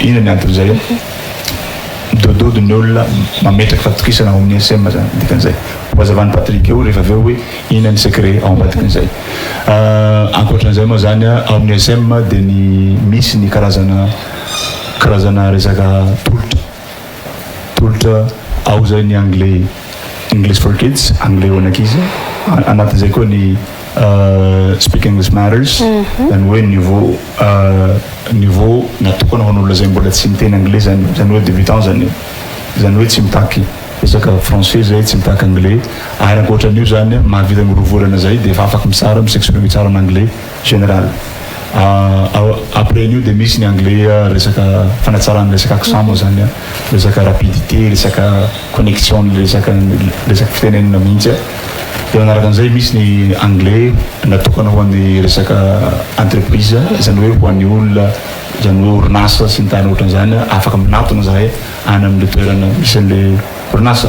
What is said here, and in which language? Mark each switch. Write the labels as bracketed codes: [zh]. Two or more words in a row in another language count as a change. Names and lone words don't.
[mg] Ina ny anton'izay dododo ny olona mametraka fatokisana ao amin'ny ISM zany dikan'izay. Wazavany Patrick eo rehefa avy eo hoe ina ny secret ao ambadikan'izay. Ankoatran'izay moa zany ao amin'ny ISM dia misy ny karazana resaka tolotra ao zay ny anglais [en] English for kids, [mg] anglais ho an'ankizy. Anatin'izay koa ny [en] Speak English Matters [mg] zany hoe niveau natokana ho an'olona zay mbola tsy miteny anglais zany hoe débutant zany hoe tsy mitaky resaka français zay tsy mitaky anglais ary ankoatran'io zany mahavita mirovolana zay dia efa afaka misara mi-s'exprimer tsara [fr] en anglais général. [mg] Après io dia misy ny anglais resaka fanatsarana resaka accent moa zany resaka rapidité resaka connexion resaka fitenenana mihitsy. Dia manaraka an'izay misy ny anglais natokana ho an'ny resaka entreprise zany hoe ho an'ny olona zany hoe orinasa sy ny tany ohatran'izany afaka minatona zahay any amin'le toerana misy an'le orinasa.